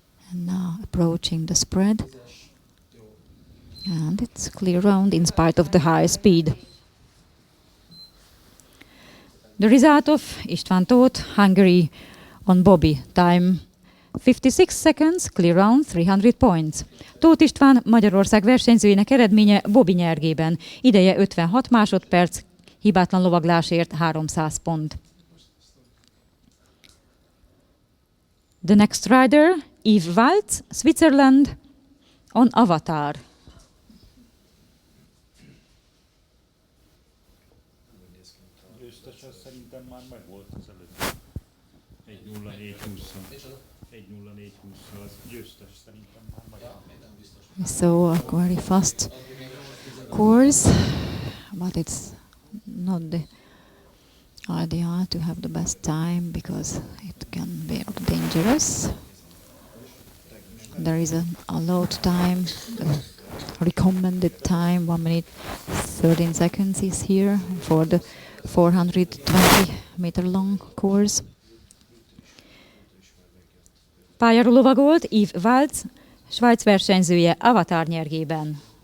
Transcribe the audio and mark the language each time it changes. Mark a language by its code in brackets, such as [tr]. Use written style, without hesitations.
[en] And now approaching the spread. And it's clear round in spite of the high speed. The result of István Tóth, Hungary, on Bobby. Time 56 seconds, clear round, 300 points. [hu] Tóth István, Magyarország versenyzőinek eredménye Bobby nyergében. Ideje 56 másodperc, hibátlan lovaglásért 300 pont. [en] The next rider, Yves Waltz, Switzerland, on Avatar. [hu] Győztes szerintem már megvolt az előtt. 1.04.20-szal. 1.04.20-szal az győztes szerintem már megvolt. [en] So a very fast course, but it's not the ideal to have the best time because it can be dangerous. There is a load time, recommended time, 1 minute 13 seconds is here for the 420 meter long course. [hu] Pályára lovagolt Yves Waltz, Svájc versenyzője Avatar nyergében.